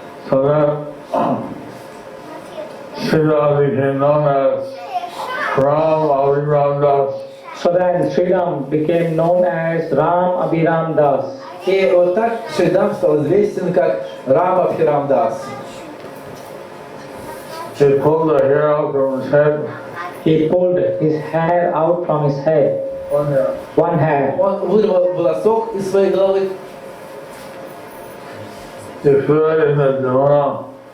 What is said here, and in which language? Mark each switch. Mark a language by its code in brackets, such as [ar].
[en] So then Sri Ram became known as Ram Abhiram Das. So then Sri Ram became known as Ram Abhiram Das. [ru] И вот так Шридам стал известен как Рама Абхирамдас. [en] He pulled the hair out from his head. He pulled his hair out from his head. One hair. [ru] Он вырвал волосок из своей головы. [en] He threw it in the Jamuna.